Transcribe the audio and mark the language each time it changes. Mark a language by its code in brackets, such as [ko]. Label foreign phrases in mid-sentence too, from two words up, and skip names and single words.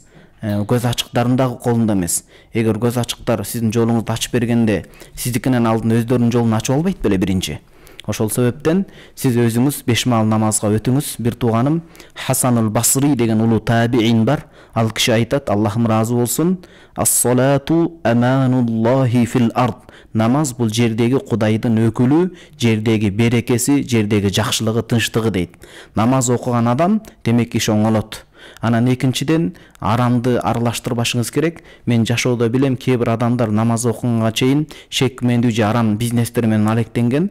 [ky] Көз ачыктарындагы колунда эмес. Эгер көз ачыктар сиздин жолуңузду ачып бергенде, сиздикинен алдын өздөрүнүн жолун ачып албайт беле биринчи. Ошол себептен сиз өзүңүз 5 маал намазга өтүңүз. Бир тууганым Хасанул Басри деген улуу табиин бар. Ал киши айтат, Аллахым ыраазы болсун: [ar] "الصلاة أمان الله في الأرض." [ky] Намаз бул жердеги Кудайдын өкүлү, жердеги берекеси, жердеги жакшылыгы, тынчтыгы дейт. Намаз окуган адам демек иш оңолот. Анан экинчиден арамды аралаштырбашыңыз керек. Мен жашоодо билем, кээ бир адамдар намаз окуганга чейин шек күмөндүү же арам бизнестер менен алектенген.